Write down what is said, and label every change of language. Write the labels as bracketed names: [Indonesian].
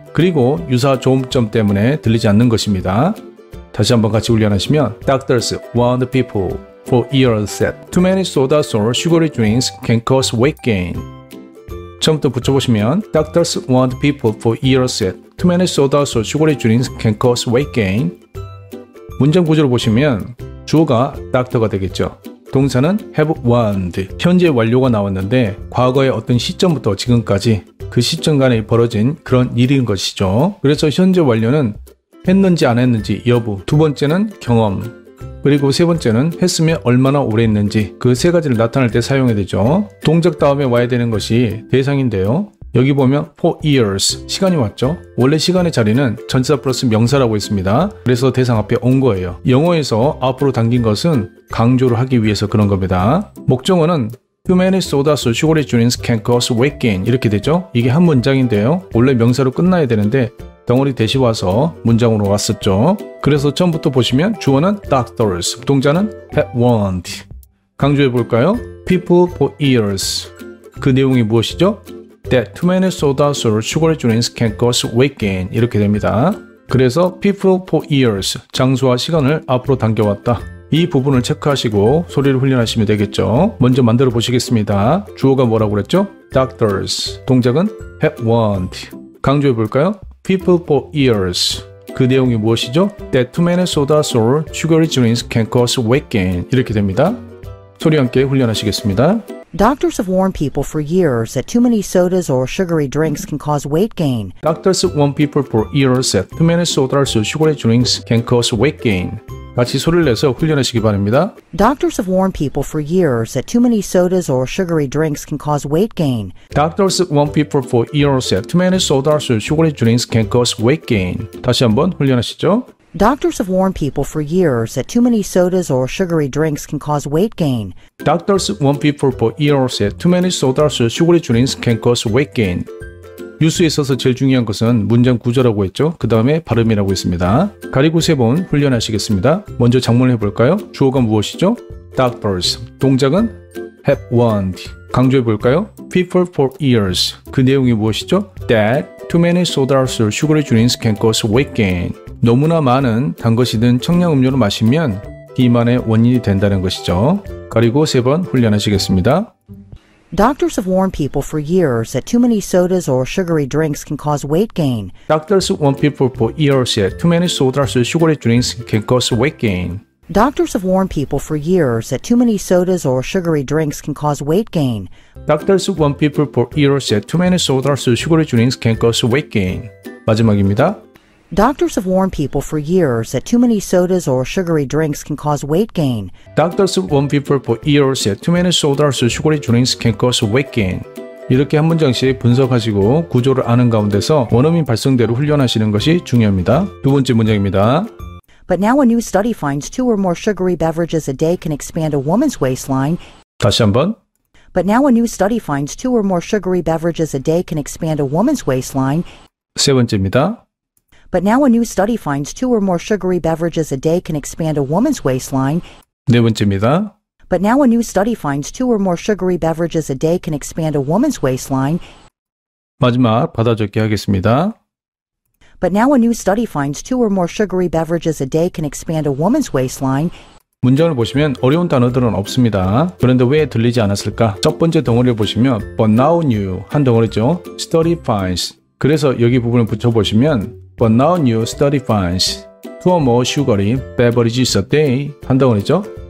[Korean] 그리고 유사 조음점 때문에 들리지 않는 것입니다. 다시 한번 같이 훈련하시면 [English] Doctors warned people for years that too many sodas or sugary drinks can cause weight gain. [Korean] 처음부터 붙여보시면 [English] Doctors warned people for years that too many sodas or sugary drinks can cause weight gain. [Korean] 문장 구조를 보시면 주어가 doctor가 되겠죠. 동사는 [English] have warned, [Korean] 현재 완료가 나왔는데 과거의 어떤 시점부터 지금까지 그 시점 간에 벌어진 그런 일인 것이죠. 그래서 현재 완료는 했는지 안 했는지 여부, 두 번째는 경험, 그리고 세 번째는 했으면 얼마나 오래 했는지 그 세 가지를 나타낼 때 사용해야 되죠. 동작 다음에 와야 되는 것이 대상인데요. 여기 보면 for years, 시간이 왔죠. 원래 시간의 자리는 전치사 플러스 명사라고 했습니다. 그래서 대상 앞에 온 거예요. 영어에서 앞으로 당긴 것은 강조를 하기 위해서 그런 겁니다. 목적어는 [English] too many sodas or sugary drinks can cause weight gain [Korean] 이렇게 되죠. 이게 한 문장인데요. 원래 명사로 끝나야 되는데 덩어리 대시 와서 문장으로 왔었죠. 그래서 처음부터 보시면 주어는 doctors, 동자는 [English] have warned. [Korean] 강조해 볼까요? [English] People for years. [Korean] 그 내용이 무엇이죠? [English] That too many sodas or sugary drinks can cause weight gain [Korean] 이렇게 됩니다. 그래서 [English] people for years, [Korean] 장소와 시간을 앞으로 당겨왔다. 이 부분을 체크하시고 소리를 훈련하시면 되겠죠. 먼저 만들어 보시겠습니다. 주어가 뭐라고 그랬죠? Doctors. 동작은 [English] have warned. [Korean] 강조해 볼까요? [English] People for years. [Korean] 그 내용이 무엇이죠? [English] That too many sodas or sugary drinks can cause weight gain. [Korean] 이렇게 됩니다. 소리 함께 훈련하시겠습니다. [English] Doctors have warned people for years that too many sodas or sugary drinks can cause weight gain. Doctors warn people for years that too many sodas or sugary drinks can cause weight gain. [Korean] 같이 소리를 내서 훈련하시기 바랍니다. [English] Doctors have warned people for years that too many sodas or sugary drinks can cause weight gain. Doctors warn people for years that too many sodas or sugary drinks can cause weight gain. [Korean] 다시 한번 훈련하시죠. [English] Doctors have warned people for years that too many sodas or sugary drinks can cause weight gain. Doctors warn people for years that too many sodas or sugary drinks can cause weight gain. [Korean] 뉴스에 있어서 제일 중요한 것은 문장 구조라고 했죠. 그 다음에 발음이라고 했습니다. 가리고 세 번 훈련하시겠습니다. 먼저 작문을 해볼까요? 주어가 무엇이죠? Doctors. 동작은 [English] have warned. [Korean] 강조해 볼까요? [English] People for years. [Korean] 그 내용이 무엇이죠? [English] That too many sodas or sugary drinks can cause weight gain. [Korean] 너무나 많은 단 것이든 청량음료를 마시면 비만의 원인이 된다는 것이죠. 가리고 세 번 훈련하시겠습니다. [English] Doctors have warned people for years that too many sodas or sugary drinks can cause weight gain. Doctors warn people for years that too many sodas or sugary drinks can cause weight gain. Doctors have warned people for years that too many sodas or sugary drinks can cause weight gain. Doctors warn people for years that too many sodas or sugary drinks can cause weight gain. [Korean] 마지막입니다. [English] Doctors have warned people for years that too many sodas or sugary drinks can cause weight gain. Doctors warn people for years that too many sodas or sugary drinks can cause weight gain. [Korean] 이렇게 한 문장씩 분석하시고 구조를 아는 가운데서 원어민 발성대로 훈련하시는 것이 중요합니다. 두 번째 문장입니다. [English] But now a new study finds 2 or more sugary beverages a day can expand a woman's waistline. [Korean] 다시 한번. [English] But now a new study finds 2 or more sugary beverages a day can expand a woman's waistline. [Korean] 세 번째입니다. [English] But now a new study finds 2 or more sugary beverages a day can expand a woman's waistline. [Korean] 네 번째입니다. [English] But now a new study finds 2 or more sugary beverages a day can expand a woman's waistline. [Korean] 마지막 받아 적기 하겠습니다. [English] But now a new study finds 2 or more sugary beverages a day can expand a woman's waistline. [Korean] 문장을 보시면 어려운 단어들은 없습니다. 그런데 왜 들리지 않았을까? 첫 번째 덩어리를 보시면 [English] But now new [Korean] 한 덩어리죠. [English] Study finds. [Korean] 그래서 여기 부분을 붙여보시면 [English] But now new study finds 2 or more sugary beverages a day [Korean] 한 덩어리죠.